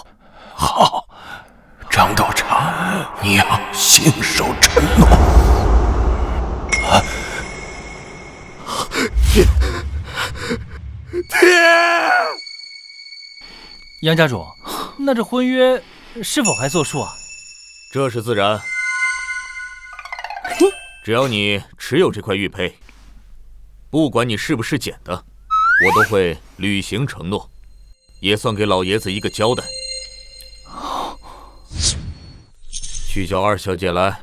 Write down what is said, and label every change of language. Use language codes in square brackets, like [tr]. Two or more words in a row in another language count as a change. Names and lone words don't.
[zh] 好，張道長，你要信守承諾。爹！楊家主，那這婚約是否還作數啊？這是自然，只要你持有這塊玉佩，不管你是不是撿的， 我都会履行承諾，也算給老爺子一個交代。去叫二小姐來。